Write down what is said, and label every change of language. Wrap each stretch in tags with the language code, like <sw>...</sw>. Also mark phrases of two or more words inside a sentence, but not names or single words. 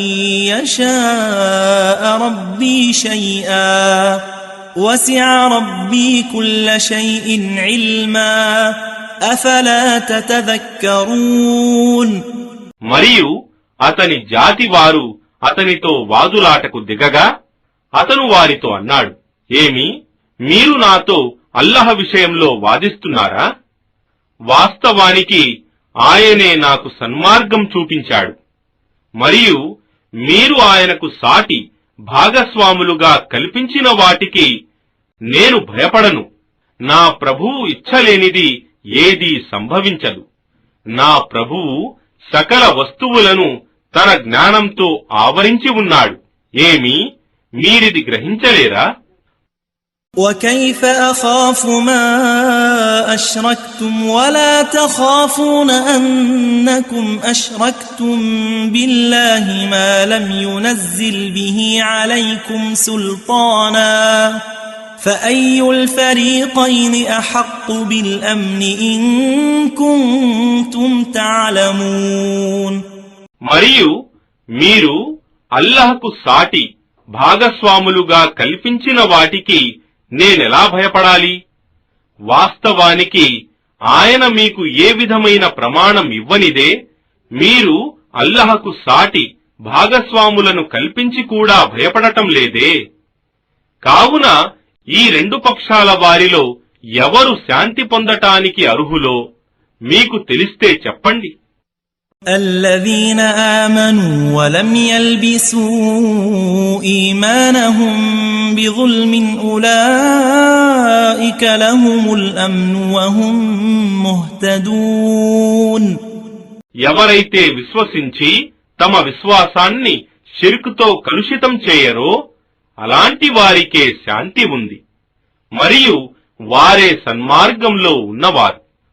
<ar>يشاء ربي شيئا وسع ربي كل شيء علما أفلا تتذكرون.</ar> <te>మరియు అతని జాతి వారు అతనితో వాదులాటకు దిగగా అతను వారితో అన్నాడు, ఏమి, మీరు నాతో అల్లహ విషయంలో వాదిస్తున్నారా? వాస్తవానికి ఆయనే నాకు సన్మార్గం చూపించాడు. మరియు మీరు ఆయనకు సాటి భాగస్వాములుగా కల్పించిన వాటికి నేను భయపడను. నా ప్రభువు ఇచ్చలేనిది ఏదీ సంభవించదు. నా ప్రభువు సకల వస్తువులను తన జ్ఞానంతో ఆవరించి ఉన్నాడు. ఏమి మీరిది గ్రహించలేరా?</te> <ar>وكيف أخاف ما أشركتم ولا تخافون أنكم أشركتم بالله ما لم ينزل به عليكم سلطانا فأي الفريقين أحق بالأمن إن كنتم تعلمون.</ar> <te>మరియు మీరు అల్లాహ్కు సాటి భాగస్వాములుగా కల్పించిన వాటికి నేనెలా భయపడాలి? వాస్తవానికి ఆయన మీకు ఏ విధమైన ప్రమాణం ఇవ్వనిదే మీరు అల్లాహ్కు సాటి భాగస్వాములను కల్పించి కూడా భయపడటం లేదే. కావున ఈ రెండు పక్షాల వారిలో ఎవరు శాంతి పొందటానికి అర్హులో మీకు తెలిస్తే చెప్పండి.</te> <ar>الذين آمنوا ولم يلبسوا إيمانهم بظلم أولئك لهم الأمن وهم مهتدون.</ar> <te>ఎవరైతే విశ్వసించి తమ విశ్వాసాన్ని షిర్కుతో కలుషితం చేయరో అలాంటి వారికే శాంతి ఉంది మరియు వారే సన్మార్గంలో ఉన్నవారు.</te>